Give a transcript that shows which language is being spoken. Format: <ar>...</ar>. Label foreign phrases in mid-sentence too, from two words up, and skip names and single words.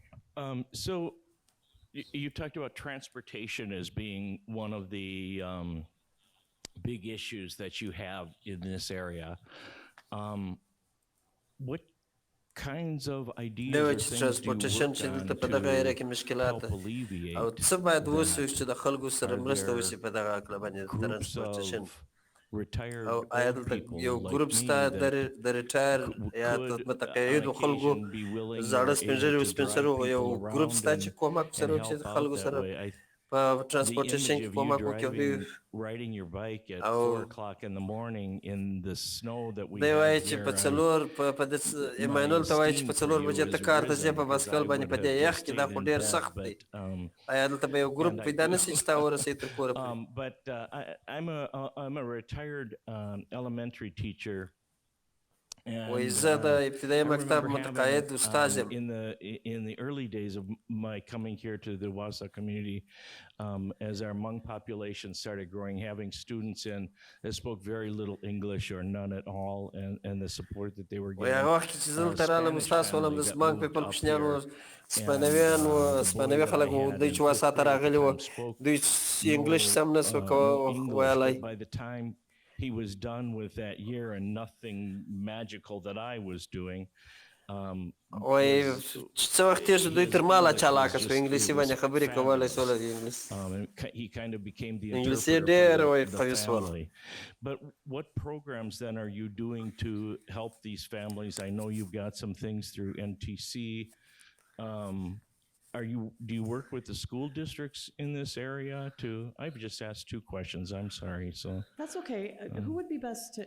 <en>So you talked about transportation as being one of the big issues that you have in this area. What kinds of ideas or things do you work on to help alleviate groups of retired people</en> <ps>یو ګروپ ستا د ریټایر یا متقاعدو خلکو زاړه سپینږیري سپینسرو یو ګروپ ستا چې کومک سره چې خلکو سره په ترانسپورټیشن کې کومک وکړي.</ps> <en>Riding your bike at 4 o'clock in the morning in the snow that we</en> <ps>دی وایي چې په څلور په د ایمانول ته وایي چې په څلور بجې ته کار ته ځې په باسکل باندې په دې یخ کې دا خو ډېر سخت دی. ایا دلته به یو ګروپ پیدا نه شي چې تا ورسوي تر کوره پورې؟</ps> <en>But I'm a retired elementary teacher.</en> <ps>وایي زه د ابتدایي مکتب متقاعد استاد یم.</ps> <en>In the early days of my coming here to the Wasa community, as our Hmong population started growing, having students in that spoke very little English or none at all, and the support that they were getting.</en> <ps>وایي هغه وخت چې زه دلته رالم استاد شولم د</ps> <en>Hmong people</en> <ps>کوچنیان وو سپانویان وو سپانوي خلک وو دوی چې واسا ته راغلي وو دوی انګلیش سم نه سو ویلی.</ps> <en>By the time he was done with that year and nothing magical that I was doing.</en> <ps>وایي څه وخت تېر شو دوی تر ما لا چالاکه شو انګلیسي باندې خبرې کولی سوله</ps> <en>he kind of became the</en> <ps>انګلیسي ډېر وایي قوي سول.</ps> <en>But what programs then are you doing to help these families? I know you've got some things through NTC. Do you work with the school districts in this area too? I've just asked 2 questions. I'm sorry. So that's okay. Who would be best to?</en>